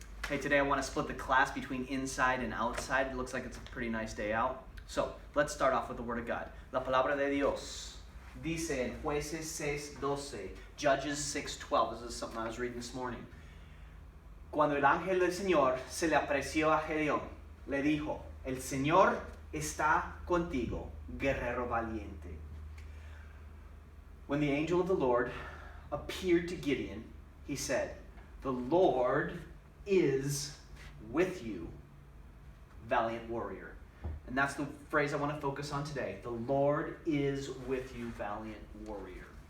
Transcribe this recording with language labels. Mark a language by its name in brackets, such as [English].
[English] Hey, today I want to split the class between inside and outside. It looks like it's a pretty nice day out. So, let's start off with the Word of God. [Spanish] La palabra de Dios dice en Jueces 6:12, [English] Judges 6:12. This is something I was reading this morning. [Spanish] Cuando el ángel del Señor se le apareció a Gedeón, le dijo, el Señor está contigo, guerrero valiente. [English] When the angel of the Lord appeared to Gideon, he said, the Lord is with you, valiant warrior. And that's the phrase I want to focus on today. The Lord is with you, valiant warrior.